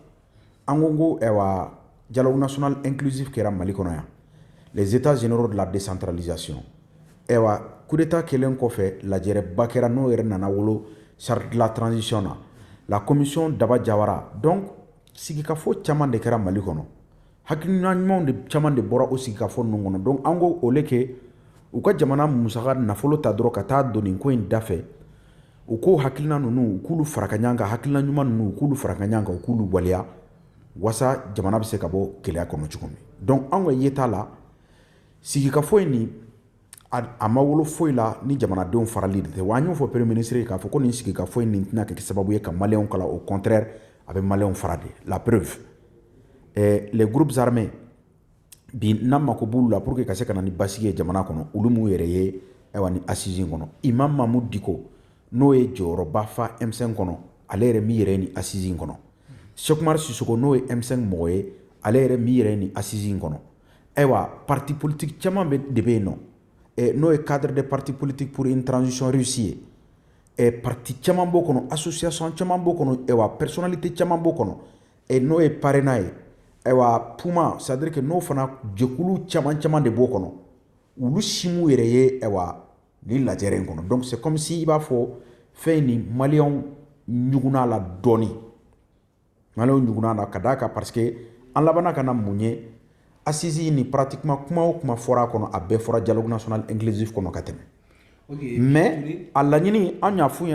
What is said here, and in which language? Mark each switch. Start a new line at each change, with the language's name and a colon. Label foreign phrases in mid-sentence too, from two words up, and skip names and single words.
Bambara: An ko ayiwa
French: dialogue national inclusif
Bambara: kɛra Mali kɔnɔ yan
French: les états généraux de la décentralisation
Bambara: ayiwa
French: coup d'état
Bambara: kɛlen kɔfɛ lajɛrɛba kɛra n'o yɛrɛ nana wolo
French: charte de la transition
Bambara: na
French: la commission
Bambara: Daba Jawara donc sigikafɔ caman de kɛra Mali kɔnɔ hakilina ɲumanw de caman de bɔra o sigikafɔ ninnu kɔnɔ donc an ko
French: au lieu que
Bambara: u ka jamana musaka nafolo ta dɔrɔn ka taa don nin ko in da fɛ u ko hakilina ninnu u k'ulu fara ka ɲɔgɔn kan hakilina ɲuman ninnu u k'ulu fara ka ɲɔgɔn kan u k'ulu waleya wasa jamana bɛ se ka bɔ gɛlɛya kɔnɔ cogo min. Donc an ka yeta la sigika foyi ni a ma wolo foyi la ni jamanadenw farali de tɛ wa an y'o fɔ
French: premier ministre
Bambara: k'a fɔ ko nin sigika foyi nin tɛna kɛ sababu ye ka maliyɛnw kala
French: au contraire
Bambara: a bɛ maliyɛnw fara de
French: la preuve les groupes armés
Bambara: bi n'an mako b'olu la
French: pour que
Bambara: ka se ka na ni basigi ye jamana kɔnɔ olu m'u yɛrɛ ye ayiwa ni assise in kɔnɔ Imam Mahmoud Dicko n'o ye jɔyɔrɔba fa M5 kɔnɔ ale yɛrɛ min yɛrɛ ye ni assise in kɔnɔ Cheikh Oumar Sissoko n'o ye M5 mɔgɔ ye ale yɛrɛ min yɛrɛ ye ni assise in kɔnɔ ayiwa
French: parti politique
Bambara: caman de bɛ yen nɔ n'o ye
French: cadre des partis politiques pour une transition réussie
Bambara: ye parti caman b'o kɔnɔ association caman b'o kɔnɔ ayiwa personnalité caman b'o kɔnɔ n'o ye parrainage ye ayiwa Puma
French: c'est à dire que
Bambara: n'o fana jɛkulu caman de b'o kɔnɔ olu si m'u yɛrɛ ye ayiwa ni lajɛrɛ in kɔnɔ donc
French: c'est comme si
Bambara: i b'a fɔ fɛn ni maliyɛnw ɲugunna la dɔɔni maliyɛnw ɲugunna la ka d'a kan
French: parce que
Bambara: an labanna ka na mun ye assise ni pratiquement kuma o kuma fɔra a kɔnɔ a bɛɛ fɔra
French: dialogue national inclusif
Bambara: kɔnɔ ka tɛmɛ mais a laɲini an y'a f'u